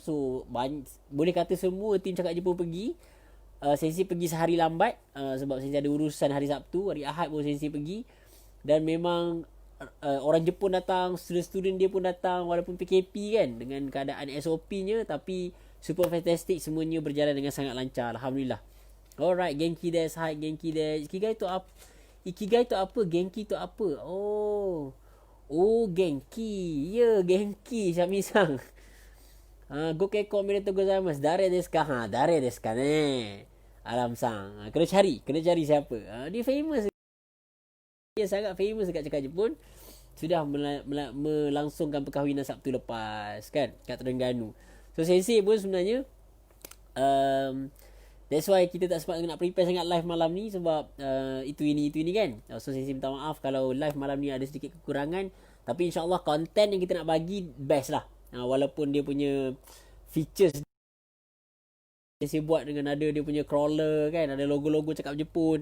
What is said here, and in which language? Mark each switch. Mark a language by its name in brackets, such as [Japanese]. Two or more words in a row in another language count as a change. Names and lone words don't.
[Malay] So boleh kata semua tim Cakap Jepun pergi. Sensei pergi sehari lambat sebab Sensei ada urusan hari Sabtu. Hari Ahad pun Sensei pergi. Dan memang orang Jepun datang, student-student dia pun datang walaupun PKP kan, dengan keadaan SOP-nya, tapi [English] super fantastic, [Malay] semuanya berjalan dengan sangat lancar. Alhamdulillah. Alright, [Japanese] 元気です. はい元気です. [Malay] Ikigai tu apa? Genki tu apa? Genki. [Japanese] はい、元気シャミさん。ご結婚おめでとうございます. 誰ですか?誰ですかね?アラムさん. [Malay] Kena cari siapa. Dia famous. Dia sangat famous dekat Cakap Jepun. Sudah melangsungkan perkahwinan Sabtu lepas kan, kat Terengganu. So Sensei pun sebenarnya [English] that's why [Malay] kita tak sempat nak prepare sangat live malam ni sebab itu ini kan. So Sensei minta maaf kalau live malam ni ada sedikit kekurangan, tapi insyaAllah konten yang kita nak bagi best lah. Walaupun dia punya features Sensei buat dengan ada dia punya crawler kan, ada logo-logo Cakap Jepun.